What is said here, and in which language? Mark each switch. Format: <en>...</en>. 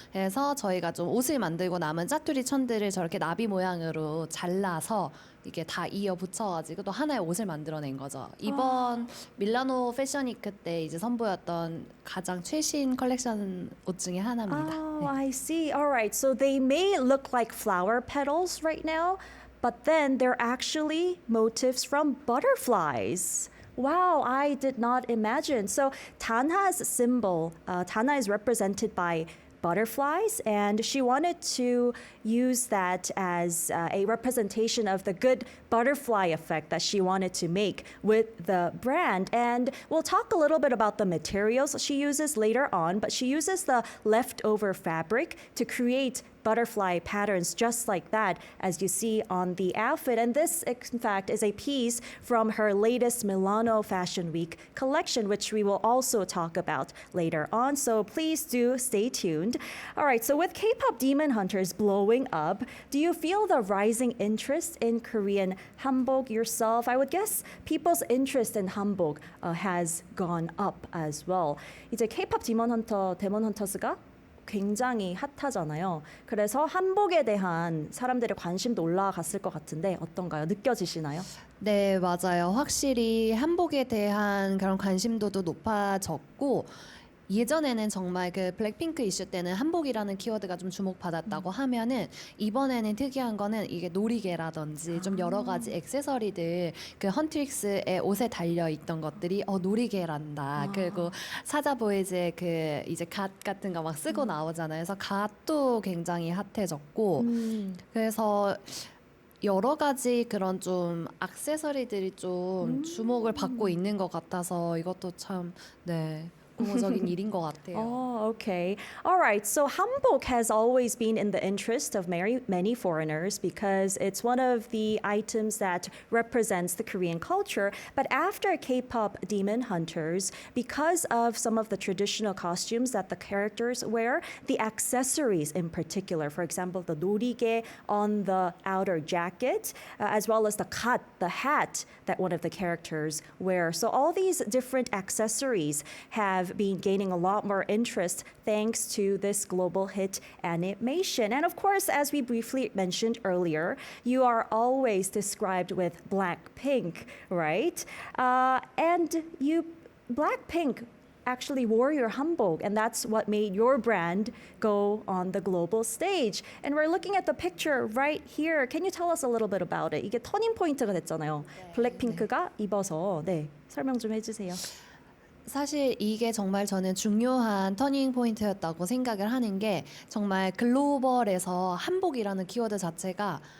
<ko>그래서 저희가 좀 옷을 만들고 남은 짜투리 천들을 저렇게 나비 모양으로 잘라서 이게 다 이어 붙여가지고 또 하나의 옷을 만들어낸 거죠. 이번 밀라노 패션위크 때 이제 선보였던 가장 최신 컬렉션 옷 중에 하나입니다.</ko> <en>Oh, I see. All right. So they may look like flower petals right now, but then they're actually motifs from butterflies. Wow, I did not imagine. So Tanha's symbol, Tanha is represented by butterflies, and she wanted to use that as a representation of the good butterfly effect that she wanted to make with the brand. And we'll talk a little bit about the materials she uses later on, but she uses the leftover fabric to create butterfly patterns just like that, as you see on the outfit. And this, in fact, is a piece from her latest Milano Fashion Week collection, which we will also talk about later on. So please do stay tuned. All right, so with K-pop Demon Hunters blowing up, do you feel the rising interest in Korean hanbok yourself? I would guess people's interest in hanbok has gone up as well.</en> <ko>이제 K-pop 데몬 헌터스가 굉장히 핫하잖아요. 그래서 한복에 대한 사람들의 관심도 올라갔을 것 같은데 어떤가요? 느껴지시나요? 네, 맞아요. 확실히 한복에 대한 그런 관심도도 높아졌고 예전에는 정말 그 블랙핑크 이슈 때는 한복이라는 키워드가 좀 주목받았다고 하면은 이번에는 특이한 거는 이게 놀이개라든지 좀 여러 가지 액세서리들 그 헌트릭스의 옷에 달려 있던 것들이 놀이개란다. 그리고 사자보이즈의 그 이제 갓 같은 거 막 쓰고 나오잖아요. 그래서 갓도 굉장히 핫해졌고 그래서 여러 가지 그런 좀 액세서리들이 좀 주목을 받고 있는 것 같아서 이것도 참 네. 고무적인 일인 것 같아요.</ko> <en>Oh, okay. All right. So hanbok has always been in the interest of many foreigners because it's one of the items that represents the Korean culture. But after K-pop Demon Hunters, because of some of the traditional costumes that the characters wear, the accessories in particular, for example, the norige on the outer jacket, as well as the kat, the hat that one of the characters wear. So all these different accessories have been gaining a lot more interest thanks to this global hit animation. And of course, as we briefly mentioned earlier, you are always described with Blackpink, right? And Blackpink actually wore your hanbok, and that's what made your brand go on the global stage. And we're looking at the picture right here. Can you tell us a little bit about it?</en> <ko>이게 터닝 포인트가 됐잖아요. 블랙핑크가 입어서 설명 좀 해주세요. 사실 이게 정말 저는 중요한 터닝 포인트였다고 생각을 하는 게 정말 글로벌에서 한복이라는 키워드 자체가</ko>